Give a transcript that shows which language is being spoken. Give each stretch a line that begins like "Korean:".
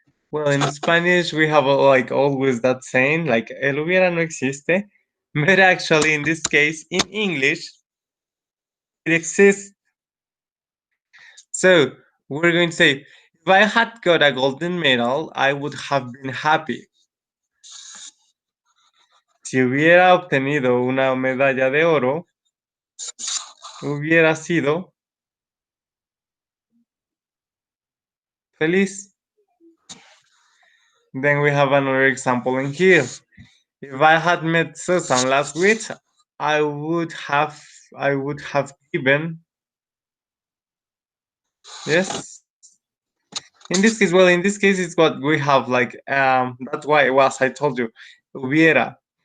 English: Well, in Spanish we have like always that saying like
Spanish: el hubiera no existe,
English: but actually in this case in English it exists. So we're going to say if I had got a golden medal, I would have been happy.
Spanish: Si hubiera obtenido una medalla de oro, hubiera sido feliz.
English: Then we have another example in here. If I had met Susan last week, I would have I would have given yes. In this case it's what we have like that's why it was I told you hubiera.